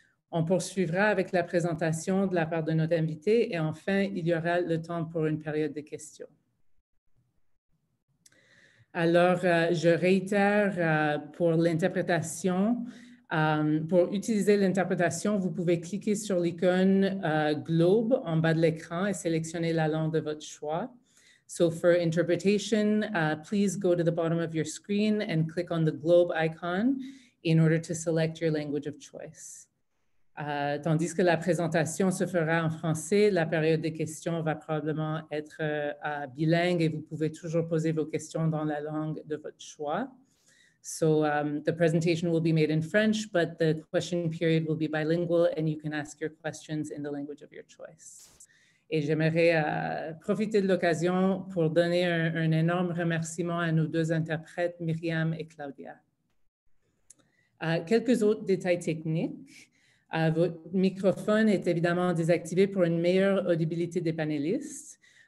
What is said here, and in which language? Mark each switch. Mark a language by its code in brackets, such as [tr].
[fr] On poursuivra avec la présentation de la part de notre invité et enfin, il y aura le temps pour une période de questions. Alors, je réitère pour l'interprétation. Pour utiliser l'interprétation, vous pouvez cliquer sur l'icône globe en bas de l'écran et sélectionner la langue de votre choix. [en] So for interpretation, please go to the bottom of your screen and click on the globe icon in order to select your language of choice. [fr] Tandis que la présentation se fera en français, la période des questions va probablement être bilingue et vous pouvez toujours poser vos questions dans la langue de votre choix. [en] So the presentation will be made in French, but the question period will be bilingual and you can ask your questions in the language of your choice. [fr] Et j'aimerais profiter de l'occasion pour donner un énorme remerciement à nos 2 interprètes, Myriam et Claudia. Quelques autres détails techniques. Votre microphone est évidemment désactivé pour une meilleure audibilité des panélistes.